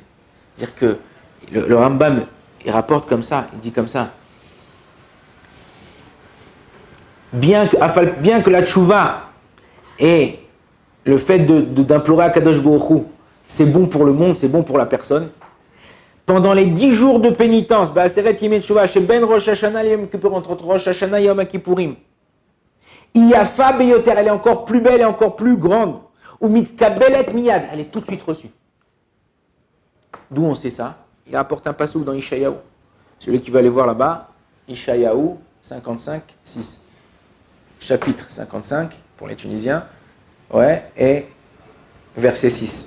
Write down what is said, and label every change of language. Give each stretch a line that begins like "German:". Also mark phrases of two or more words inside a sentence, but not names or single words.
French: C'est-à-dire que le Rambam, il rapporte comme ça, il dit comme ça. Bien que la tchouva et le fait d'implorer à
Hebrew: קדוש ברוך הוא,
French: c'est bon pour le monde, c'est bon pour la personne. Pendant les 10 jours de pénitence,
Hebrew: בעשרת ימי תשובה,
French: chez Ben Rosh Hashanah et Yom Kippur, entre Rosh Hashanah et Yom Kippourim,
Hebrew: יפה ביותר,
French: elle est encore plus belle et encore plus grande.
Hebrew: ומתקבלת מיד,
French: elle est tout de suite reçue. D'où on sait ça? Il apporte un passouk dans Ishayahu. Celui qui va aller voir là-bas, Ishayahu 55, 6. Chapitre 55 pour les Tunisiens, ouais, et verset 6.